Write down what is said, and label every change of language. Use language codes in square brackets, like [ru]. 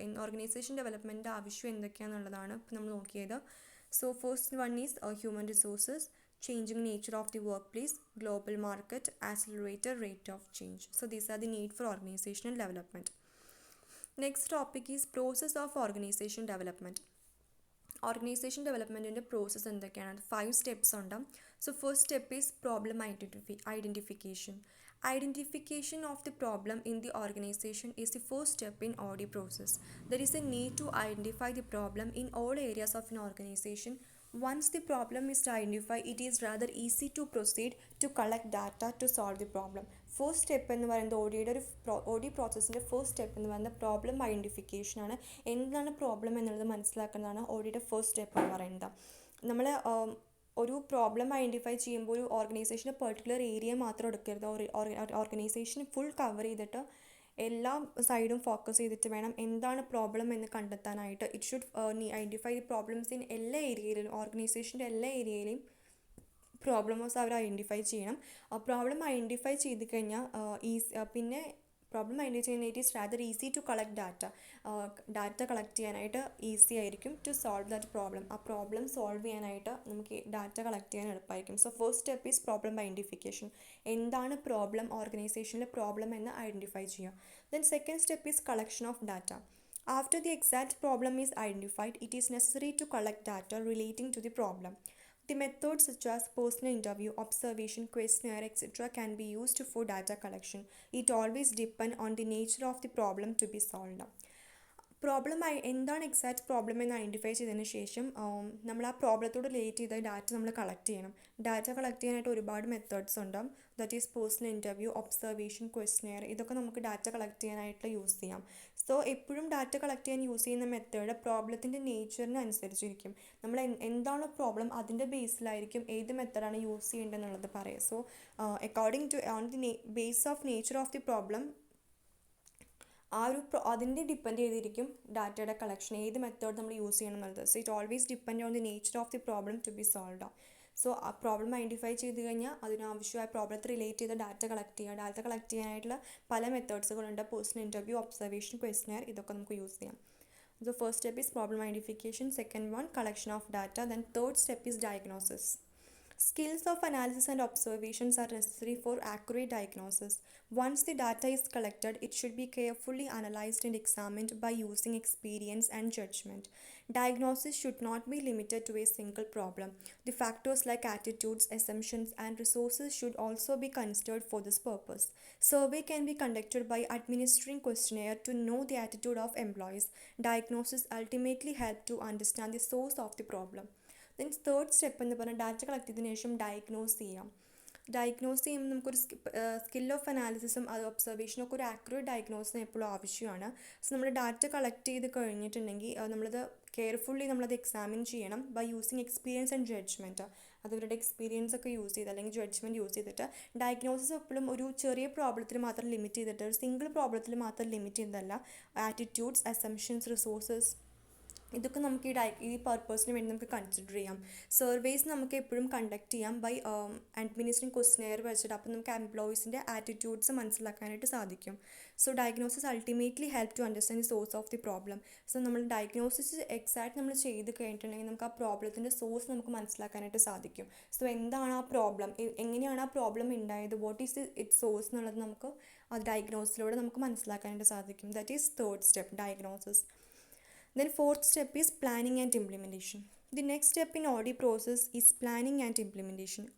[en] In organization development [ml] ആവശ്യം എന്തൊക്കെയാണെന്നുള്ളതാണ് ഇപ്പോൾ നമ്മൾ നോക്കിയത്. [en] So first one is human resources, changing nature of the workplace, global market, accelerated rate of change. So these are the need for organizational development. Next topic is process of organization development. [ml] Organisation ഡെവലപ്മെൻറ്റിൻ്റെ process എന്തൊക്കെയാണ്? 5 steps ഉണ്ട്. [en] So first step is problem identification. Identification of the problem in the organization is the first step in OD process. There is a need to identify the problem in all areas of an organization. Once the problem is identified, it is rather easy to proceed to collect data to solve the problem. [ml] First step എന്ന് പറയുന്നത് OD പ്രോസസ്സിൻ്റെ first step എന്ന് പറയുന്നത് problem identification ആണ്. എന്താണ് problem എന്നുള്ളത് മനസ്സിലാക്കുന്നതാണ് ODയുടെ first step എന്ന് പറയുന്നത്. നമ്മൾ ഒരു പ്രോബ്ലം ഐഡൻറ്റിഫൈ ചെയ്യുമ്പോൾ ഒരു ഓർഗനൈസേഷൻ്റെ പെർട്ടിക്കുലർ ഏരിയ മാത്രം എടുക്കരുത്. ഓർഗനൈസേഷൻ ഫുൾ കവർ ചെയ്തിട്ട് എല്ലാ സൈഡും ഫോക്കസ് ചെയ്തിട്ട് വേണം എന്താണ് പ്രോബ്ലം എന്ന് കണ്ടെത്താനായിട്ട്. [en] it should identify the problems in [ml] എല്ലാ ഏരിയയിലും, ഓർഗനൈസേഷൻ്റെ എല്ലാ ഏരിയയിലും പ്രോബ്ലംസ് അവർ ഐഡൻറ്റിഫൈ ചെയ്യണം. പ്രോബ്ലം ഐഡൻറ്റിഫൈ ചെയ്ത് കഴിഞ്ഞാൽ പിന്നെ പ്രോബ്ലം ഐഡൻറ്റിഫൈ ചെയ്യുന്ന [en] it is rather easy to collect data [ml] collect ചെയ്യാനായിട്ട് ഈസി ആയിരിക്കും. [en] to solve that problem, [ml] ആ പ്രോബ്ലം സോൾവ് ചെയ്യാനായിട്ട് നമുക്ക് ഡാറ്റ കളക്ട് ചെയ്യാൻ എളുപ്പമായിരിക്കും. [en] So first step is problem identification. [ml] എന്താണ് പ്രോബ്ലം, ഓർഗനൈസേഷനിലെ പ്രോബ്ലം എന്ന് ഐഡൻറ്റിഫൈ ചെയ്യുക. [en] Then second step is collection of data. After the exact problem is identified, it is necessary to collect data relating to the problem. The methods such as personal interview, observation, questionnaire, etc. can be used for data collection. It always depends on the nature of the problem to be solved. [ml] എന്താണ് exact problem എന്ന് identify ചെയ്തതിന് ശേഷം നമ്മൾ ആ പ്രോബ്ലത്തോട് relate ചെയ്ത data നമ്മൾ collect ചെയ്യണം. Data collect ചെയ്യാനായിട്ട് ഒരുപാട് മെത്തേഡ്സ് ഉണ്ട്. [en] that is personal interview, observation, questionnaire, [ml] ഇതൊക്കെ നമുക്ക് ഡാറ്റ കളക്ട് ചെയ്യാനായിട്ട് യൂസ് ചെയ്യാം. സോ എപ്പോഴും ഡാറ്റ കളക്ട് ചെയ്യാൻ യൂസ് ചെയ്യുന്ന മെത്തേഡ് പ്രോബ്ലത്തിൻ്റെ നേച്ചറിന് അനുസരിച്ചിരിക്കും. നമ്മൾ എന്താണോ പ്രോബ്ലം അതിൻ്റെ ബേസിലായിരിക്കും ഏത് മെത്തേഡാണ് യൂസ് ചെയ്യേണ്ടതെന്നുള്ളത് പറയുക. [en] so according to on the base of nature of the problem [ml] അതിൻ്റെ ഡിപ്പെൻഡ് ചെയ്തിരിക്കും ഡാറ്റയുടെ കളക്ഷൻ, ഏത് മെത്തേഡ് നമ്മൾ യൂസ് ചെയ്യണം എന്നുള്ളത്. [en] So it always depend on the nature of the problem to be solved. [ml] So ആ പ്രോബ്ലം ഐഡൻറ്റിഫൈ ചെയ്ത് കഴിഞ്ഞാൽ അതിനാവശ്യമായ പ്രോബ്ലത്തെ റിലേറ്റ് ചെയ്ത് ഡാറ്റ കളക്ട് ചെയ്യുക. ഡാറ്റ കളക്ട് ചെയ്യാനായിട്ടുള്ള പല മെത്തേഡ്സുകളുണ്ട്. പേഴ്സണൽ ഇൻ്റർവ്യൂ, ഒബ്സർവേഷൻ, ക്വസ്റ്റ്നെയർ, ഇതൊക്കെ നമുക്ക് യൂസ് ചെയ്യാം. [en] So first step is problem identification, second one collection of data, then third step is diagnosis. Skills of analysis and observations are necessary for accurate diagnosis. Once the data is collected, it should be carefully analyzed and examined by using experience and judgment. Diagnosis should not be limited to a single problem. The factors like attitudes, assumptions, and resources should also be considered for this purpose. Survey can be conducted by administering questionnaire to know the attitude of employees. Diagnosis ultimately help to understand the source of the problem. [ml] Then third step എന്ന് പറഞ്ഞാൽ data collect ചെയ്തതിനു ശേഷം diagnose ചെയ്യാം. Diagnose ചെയ്യുമ്പോൾ നമുക്കൊരു skill of അനാലിസിസും അത് ഒബ്സർവേഷനൊക്കെ ഒരു accurate ഡയഗ്നോസിന് എപ്പോഴും ആവശ്യമാണ്. സോ നമ്മൾ ഡാറ്റ കളക്ട് ചെയ്ത് കഴിഞ്ഞിട്ടുണ്ടെങ്കിൽ നമ്മളത് കെയർഫുള്ളി നമ്മളത് എക്സാമിൻ ചെയ്യണം [en] By using experience and judgement. [ml] അതവരുടെ എക്സ്പീരിയൻസ് ഒക്കെ യൂസ് ചെയ്ത് അല്ലെങ്കിൽ ജഡ്ജ്മെൻറ്റ് യൂസ് ചെയ്തിട്ട് ഡയഗ്നോസിസ് എപ്പോഴും ഒരു ചെറിയ പ്രോബ്ലത്തിൽ മാത്രം ലിമിറ്റ് ചെയ്തിട്ട് ഒരു സിംഗിൾ പ്രോബ്ലത്തിൽ മാത്രം ലിമിറ്റ് ചെയ്യുന്നതല്ല. ആറ്റിറ്റ്യൂഡ്സ്, അസംഷൻസ്, റിസോഴ്സസ്, ഇതൊക്കെ നമുക്ക് ഈ പർപ്പസിന് വേണ്ടി നമുക്ക് കൺസിഡർ ചെയ്യാം. സർവേസ് നമുക്ക് എപ്പോഴും കണ്ടക്ട് ചെയ്യാം [en] by administrating questionnaire [ml] വെച്ചിട്ട്. അപ്പോൾ നമുക്ക് എംപ്ലോയീസിൻ്റെ ആറ്റിറ്റ്യൂഡ്സ് മനസ്സിലാക്കാനായിട്ട് സാധിക്കും. [en] So diagnosis ultimately help to understand the source of the problem. [ml] So നമ്മൾ ഡയഗ്നോസിസ് എക്സാക്ട് നമ്മൾ ചെയ്ത് കഴിഞ്ഞിട്ടുണ്ടെങ്കിൽ നമുക്ക് ആ പ്രോബ്ലത്തിൻ്റെ സോഴ്സ് നമുക്ക് മനസ്സിലാക്കാനായിട്ട് സാധിക്കും. സോ എന്താണ് ആ പ്രോബ്ലം, എങ്ങനെയാണ് ആ പ്രോബ്ലം ഉണ്ടായത്, [en] what is it source [ml] എന്നുള്ളത് നമുക്ക് ആ ഡയഗ്നോസിലൂടെ നമുക്ക് മനസ്സിലാക്കാനായിട്ട് സാധിക്കും. [en] That is third step, diagnosis. Then fourth step is planning and implementation. The next step in OD process is planning and implementation.